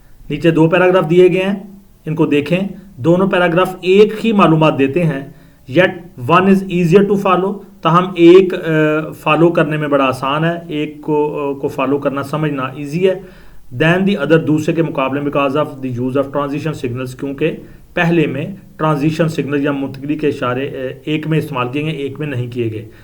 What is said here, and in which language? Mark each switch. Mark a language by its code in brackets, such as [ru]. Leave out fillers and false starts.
[ur] نیچے 2 پیراگراف دیے گئے ہیں, ان کو دیکھیں. دونوں پیراگراف ایک ہی معلومات دیتے ہیں. [en] Yet one is easier to follow. [ur] تاہم ایک فالو کرنے میں بڑا آسان ہے, ایک کو فالو کرنا سمجھنا ایزی ہے. [en] Than the other, [ur] دوسرے کے مقابلے میں, [en] because of the use of transition signals, [ur] کیونکہ پہلے میں ٹرانزیشن سگنل یا منتقلی کے اشارے ایک میں استعمال کیے گئے, ایک میں نہیں کیے گئے.